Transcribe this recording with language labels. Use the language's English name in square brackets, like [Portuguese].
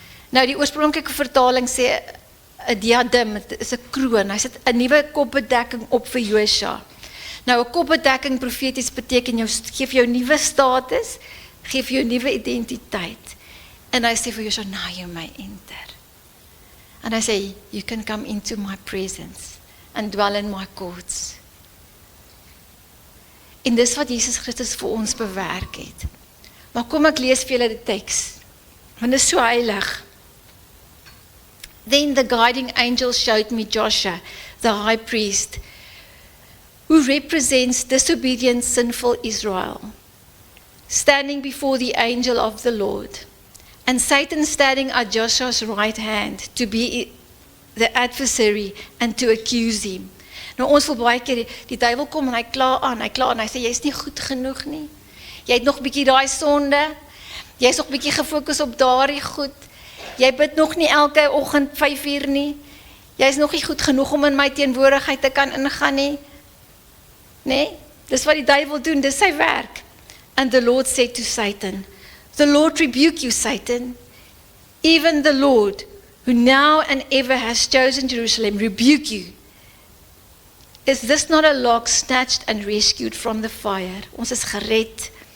[Afrikaans] Nou die oorspronklike vertaling sê 'n diadem, dit is 'n kroon. Hy sit 'n nuwe kopbedekking op vir Josua. Nou 'n kopbedekking profeties beteken gee vir jou nuwe status, gee vir jou nuwe identiteit. En hy sê vir Josua, [English] now you may enter. And [Afrikaans] hy sê, [English] you can come into my presence and dwell in my courts. [Afrikaans] En dis wat Jesus Christus vir ons bewerk het. Maar kom ek lees vir julle die teks, want dit is so heilig. [English] Then the guiding angel showed me Joshua, the high priest, who represents disobedient, sinful Israel, standing before the angel of the Lord, and Satan standing at Joshua's right hand to be the adversary and to accuse him. [Afrikaans] Nou ons wil baie keer, die duiwel kom en hy kla aan, hy sê, jy is nie goed genoeg nie, jy het nog bietjie daai sonde, jy is nog bietjie gefokus op daardie goed, jy bid nog nie elke oggend 5 uur nie, jy is nog nie goed genoeg om in my teenwoordigheid te kan ingaan nie, nee, dis wat die duiwel doen, dis sy werk. [English] And the Lord said to Satan, the Lord rebuke you, Satan, even the Lord, who now and ever has chosen Jerusalem, rebuke you. Is this not a log snatched and rescued from the fire? [Afrikaans] Ons is gered.